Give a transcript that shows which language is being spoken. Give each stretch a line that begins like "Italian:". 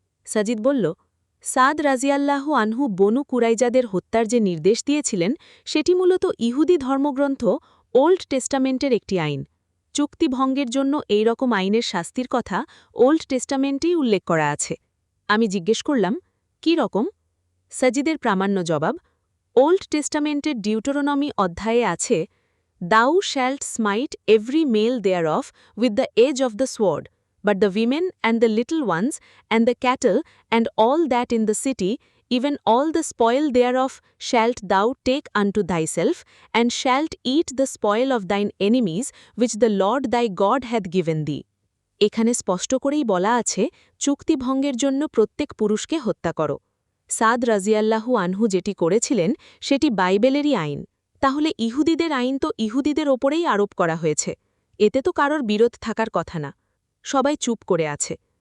Bangla: সাজিদ বলল, সাদ রাজিয়াল্লাহু আনহু বনু কুরাইজাদের হত্যার যে নির্দেশ দিয়েছিলেন সেটি মূলত ইহুদি ধর্মগ্রন্থ ওল্ড টেস্টামেন্টের একটি আইন। চুক্তিভঙ্গের জন্য এই রকম আইনের শাস্তির কথা ওল্ড টেস্টামেন্টেই উল্লেখ করা আছে। আমি জিজ্ঞেস করলাম, কি রকম? সাজিদের প্রামাণ্য জবাব, ওল্ড টেস্টামেন্টের ডিউটোরোনমি অধ্যায়ে আছে,
English: Thou shalt smite every male thereof with the edge of the sword, but the women and the little ones and the cattle and all that in the city, even all the spoil thereof shalt thou take unto thyself, and shalt eat the spoil of thine enemies, which the Lord thy God hath given thee.
Bangla: এখানে স্পষ্ট করেই বলা আছে, চুক্তিভঙ্গের জন্য প্রত্যেক পুরুষকে হত্যা করো। সাদ রাজিয়াল্লাহু আনহু যেটি করেছিলেন সেটি বাইবেলেরই আইন। তাহলে ইহুদিদের আইন তো ইহুদিদের ওপরেই আরোপ করা হয়েছে। এতে তো কারোর বিরোধ থাকার কথা না। সবাই চুপ করে আছে।